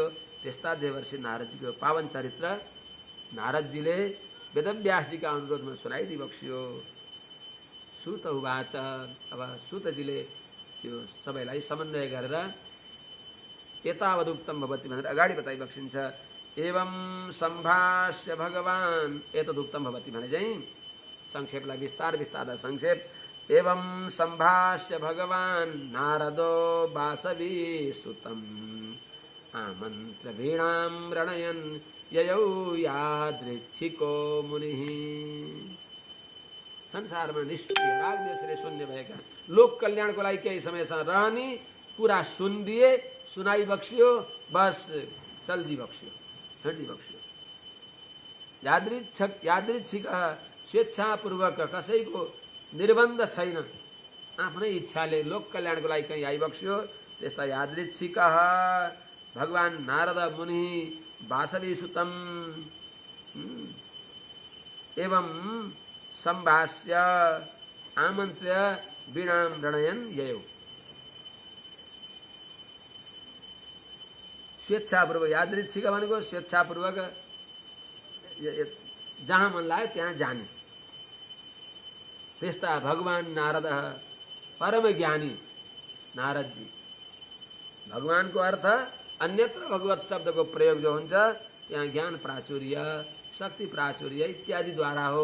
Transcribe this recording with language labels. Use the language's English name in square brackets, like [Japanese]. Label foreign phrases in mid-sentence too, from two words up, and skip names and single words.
[Nepali] त्यस्ता देवर्षि नारदजीको पावन चरित्र नारदजीले वेदव्यासजीका अनुरोधमा सुनाइदिबक्सियो। [Sanskrit] सुत उवाच, [Nepali] अब सुतजीले त्यो सबैलाई समन्वय गरेर [Sanskrit] एतावदुक्तम भवति [Nepali] भनेर अगाडि बताइबक्सिन्छ। [Sanskrit] एवं सम्भाष्य भगवान, एतदुक्तम भवति [Nepali] भने चाहिँ संक्षेपलाई विस्तार संक्षेप। [Sanskrit] एवं सम्भाष्य भगवान नारदो वासवी सुतम आमन्त्र वीणां रणयन् ययौ यादृच्छिको मुनिः। [Nepali] संसारमा निष्क्रिय रागदेशले शून्य भएका लोक कल्याणको लागि केही समयसम्म रहने कुरा सुनिदिए, सुनाइबक्सियो, बस चल्दिबक्सियो, हिँड्दिबक्सियो। यादृच्छिक स्वेच्छापूर्वक, कसैको निर्बन्ध छैन, आफ्नै इच्छाले लोक कल्याणको लागि कहीँ आइबक्सियो। त्यस्ता यादृच्छिक भगवान नारद मुनि [Sanskrit] वासवी सुतम एवं सम्भाष्य आमन्त्र्य वीणां रणयन् ययौ। [Nepali] स्वेच्छापूर्वक, यादृच्छिक भनेको स्वेच्छापूर्वक जहाँ मन लाग्यो त्यहाँ जाने, त्यस्ता भगवान नारद परम ज्ञानी नारद जी। भगवानको अर्थ अन्यत्र भगवत शब्दको प्रयोग जो हुन्छ यहाँ ज्ञान प्राचुर्य, शक्ति प्राचुर्य इत्यादि द्वारा हो।